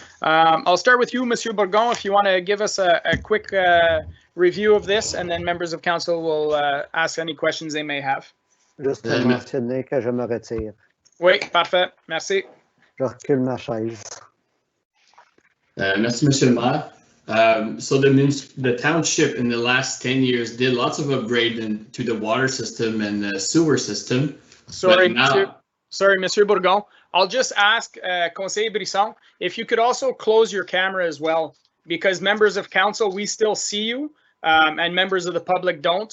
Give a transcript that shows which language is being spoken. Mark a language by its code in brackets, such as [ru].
[en] I'll start with you, Monsieur Bourgon, if you want to give us a quick review of this, and then members of council will ask any questions they may have. [fr] Juste mentionner que je me retire. Oui, parfait. Merci. Je recule ma chaise. Merci, Monsieur le Maire. [en] So the township in the last 10 years did lots of upgrade to the water system and the sewer system. Sorry, Monsieur Bourgon. I'll just ask Conseiller Brisson if you could also close your camera as well, because members of council, we still see you, and members of the public don't.